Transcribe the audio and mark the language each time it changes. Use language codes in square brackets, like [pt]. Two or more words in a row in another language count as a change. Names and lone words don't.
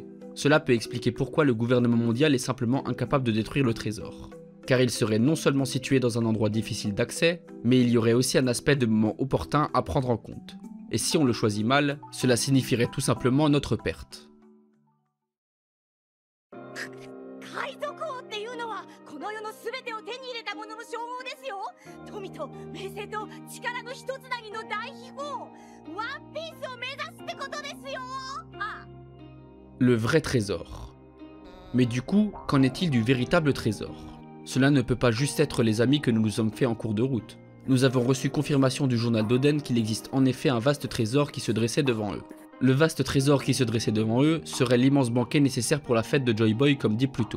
[fr] Cela peut expliquer pourquoi le gouvernement mondial est simplement incapable de détruire le trésor. Car il serait non seulement situé dans un endroit difficile d'accès, mais il y aurait aussi un aspect de moment opportun à prendre en compte. Et si on le choisit mal, cela signifierait tout simplement notre perte. [ja] の称号ですよ。富と名声と力の一つなぎの大秘宝、ワンピースを目指すってことですよ。あ、 [fr] Le vrai trésor. Mais du coup, qu'en est-il du véritable trésor? Cela ne peut pas juste être les amis que nous nous sommes fait en cours de route. Nous avons reçu confirmation du journal d'Oden qu'il existe en effet un vaste trésor qui se dressait devant eux. Le vaste trésor qui se dressait devant eux serait l'immense banquet nécessaire pour la fête de Joy Boy comme dit plus tôt.